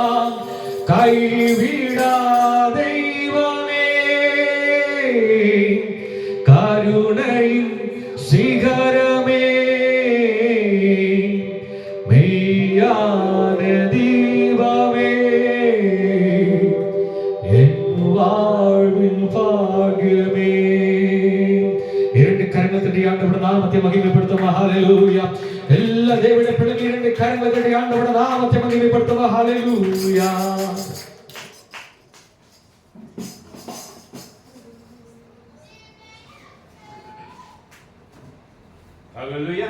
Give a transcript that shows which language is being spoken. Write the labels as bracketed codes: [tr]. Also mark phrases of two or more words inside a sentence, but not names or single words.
[ta] கைவிடா தெய்வமே, கருணையின் சிகரமே, மெய்யான தீபமே, என் வாழ்வின் பாக்கியமே. இரண்டு கரங்கள் தட்டி ஆண்டவருடைய நாமத்தை மகிமைப்படுத்தும். ஹalleluya. எல்லா தேவனுடைய பிள்ளைகள் இரண்டு கரங்கள் தட்டி ஆண்டவருடைய நாமத்தை மகிமைப்படுத்தும். ஹalleluya. Hallelujah.